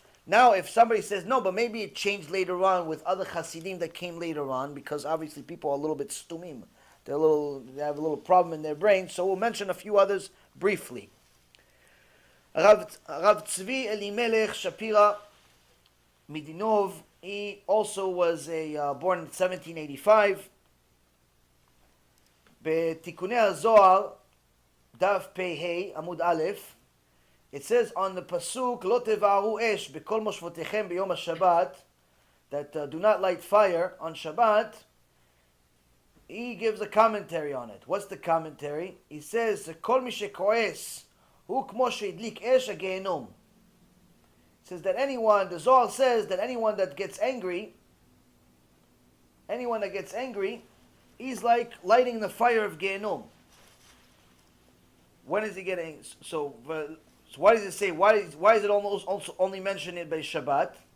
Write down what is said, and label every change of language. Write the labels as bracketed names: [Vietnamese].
[English] Now, if somebody says, no, but maybe it changed later on with other Hasidim that came later on, because obviously people are a little bit stumim. They have a little problem in their brain, so we'll mention a few others briefly. Rav Tzvi Elimelech Shapira Midinov, he also was born in 1785. [Hebrew] בתיקוני הזוהר, דף פ"ה, עמוד א', [English] it says on the pasuk, [Hebrew] לא תבערו אש בכל מושבותיכם ביום השבת, [English] that do not light fire on Shabbat. He gives a commentary on it. What's the commentary? He says, [Hebrew] כל מי שכועס הוא כמו שהדליק אש הגיהנום. [English] Says that anyone, the Zohar says that anyone that gets angry, he's like lighting the fire of Gehenom. When is he getting? So why does it say? Why is it almost also only mentioned it by Shabbat?